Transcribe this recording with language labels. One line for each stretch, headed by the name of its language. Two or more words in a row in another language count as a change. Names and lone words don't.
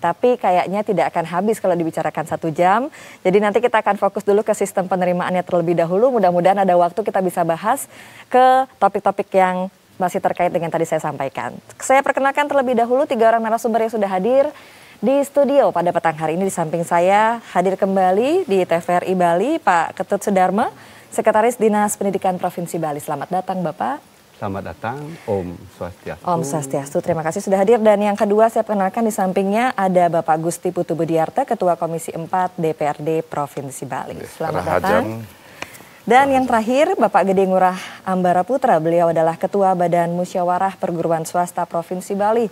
Indonesian: Tapi kayaknya tidak akan habis kalau dibicarakan 1 jam. Jadi nanti kita akan fokus dulu ke sistem penerimaannya terlebih dahulu. Mudah-mudahan ada waktu kita bisa bahas ke topik-topik yang masih terkait dengan tadi saya sampaikan. Saya perkenalkan terlebih dahulu 3 orang narasumber yang sudah hadir di studio pada petang hari ini. Di samping saya hadir kembali di TVRI Bali Pak Ketut Sudarma, Sekretaris Dinas Pendidikan Provinsi Bali. Selamat datang Bapak. Selamat datang,
Sanskrit: Om Swastiastu. Om Swastiastu,
Indonesian: terima kasih sudah hadir. Dan yang kedua saya perkenalkan di sampingnya ada Bapak Gusti Putu Budiarta, Ketua Komisi 4 DPRD Provinsi Bali. Selamat datang. Dan yang terakhir Bapak Gede Ngurah Ambara Putra, beliau adalah Ketua Badan Musyawarah Perguruan Swasta Provinsi Bali.